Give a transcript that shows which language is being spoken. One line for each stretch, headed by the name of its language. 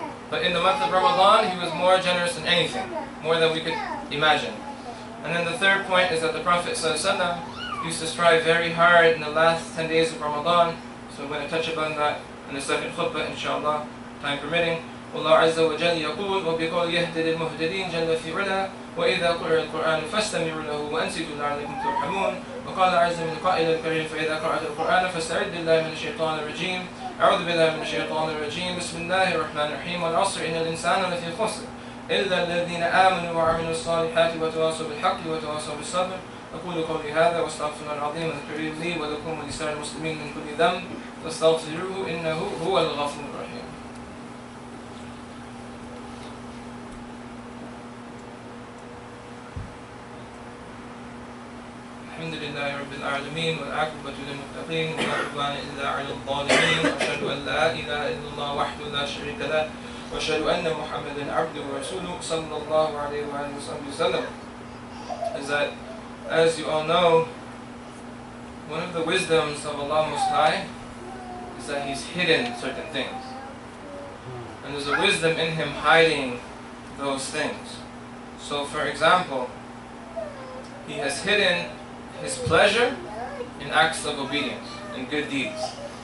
English: But in the month of Ramadan, he was more generous than anything, more than we could imagine. And then the third point is that the Prophet ﷺ used to strive very hard in the last 10 days of Ramadan. So I'm going to touch upon that in the second khutbah, inshallah, time permitting.
Arabic: والله عز وجل يقول وبقول يهدي للمهتدين جل في علا وإذا قرأ القرآن فاستمعوا له وأنصتوا لعلكم ترحمون وقال عز من قائل الكريم فإذا قرأت القرآن فاستعذ بالله من الشيطان الرجيم أعوذ بالله من الشيطان الرجيم بسم الله الرحمن الرحيم والعصر إن الإنسان لفي خسر إلا الذين آمنوا وعملوا الصالحات وتواصوا بالحق وتواصوا بالصبر أقول قولي هذا واستغفر الله العظيم الكريم لي ولكم ولسائر المسلمين من كل ذنب فاستغفروه إنه هو الغفور الرحيم. الحمد لله رب العالمين والعاقبة للمتقين ولا عدوان إلا على الظالمين وأشهد أن لا إله إلا الله وحده لا شريك له وأشهد أن محمدا عبده ورسوله صلى الله عليه وآله وسلم.
English: Is that, as you all know, one of the wisdoms of Allah Most High is that He's hidden certain things, and there's a wisdom in Him hiding those things. So, for example, He has hidden His pleasure in acts of obedience, in good deeds.